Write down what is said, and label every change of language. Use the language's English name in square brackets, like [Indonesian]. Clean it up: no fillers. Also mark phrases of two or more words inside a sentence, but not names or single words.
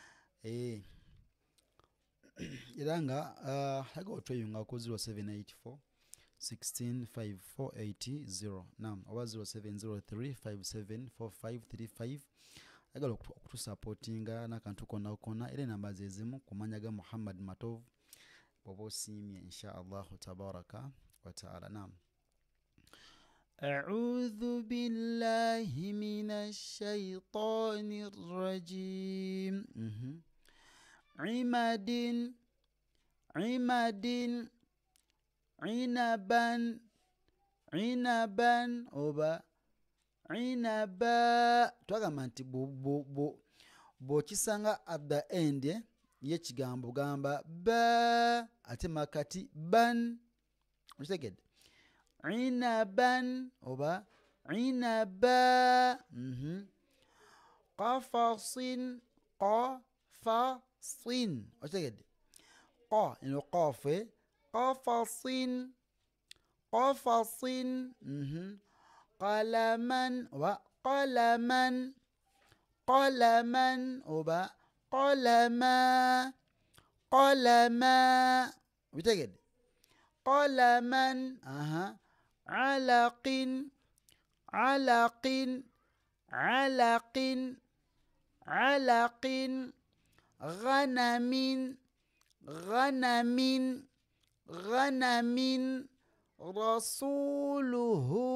[Ganda] era nga haga otweyungako 0784 165480 nam oba 0703574535 agala okutusapootinga n'akantu konna konna era enamba ze zimu ku mannya ga Muhammad Matov bw'oba osiimye [Arabic] إن شاء الله تبارك وتعالى. Nam أعوذ بالله من الشيطان الرجيم عمد عنبا [Ganda] oba عنبا twagamba nti bw'okisanga [English] at the end [Ganda] y'ekigambo gamba ba ate makati ban okitegedde [Arabic] عنبا oba عنبا قفص okitegedde qa eno qafe قفص قلما oba قلما oba قلما okitegedde قلما علق غنم رسوله